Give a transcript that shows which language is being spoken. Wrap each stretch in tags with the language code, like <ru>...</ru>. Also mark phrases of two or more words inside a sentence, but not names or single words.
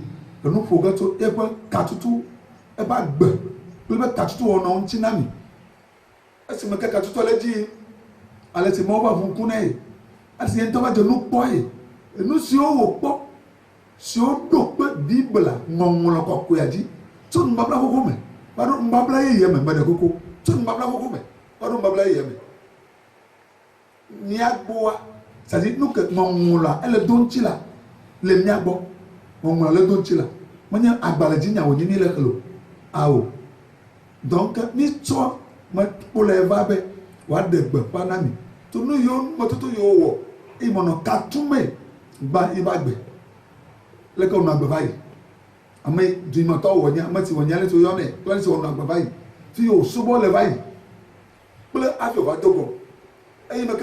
<ee>enu ƒo ge tso eƒe katutu eƒe agbe kple eƒe katutu wɔnawo ŋuti na mi esime ke katutu le edzi ale si Mawu va ʋu ŋku nɛ esi ye ŋutɔ va dze nu kpɔ ye enu siwo wòkpɔ siwo ɖo kpe Bibla ŋɔŋlɔ kɔkɔea dzi tso nubabla xoxo me va ɖo nubabla yeye me meɖe koko tso nubabla xoxo me va ɖo nubabla yeye me míagbɔa c'est-à-dire nu ke ŋɔŋlɔa ele do ŋuti la le míagbɔ ŋɔŋlɔa le do ŋuti la menye agbalẽ dzi nyawo nyi mi le xelo awo donc mítsɔ mekpo le eva be wòaɖe gbeƒã na mi to nu yiwo metoto yiwo wɔ eye mɔnɔ katume gba yi va gbe leke wònɔ agbe va yi ame duimetɔ wɔ nya ame si wɔ nya le si yɔnɛ kple si wònɔ agbe va yi fi yi wòsubɔ le va yi kple afi wòva do gɔ eye me ke</ee>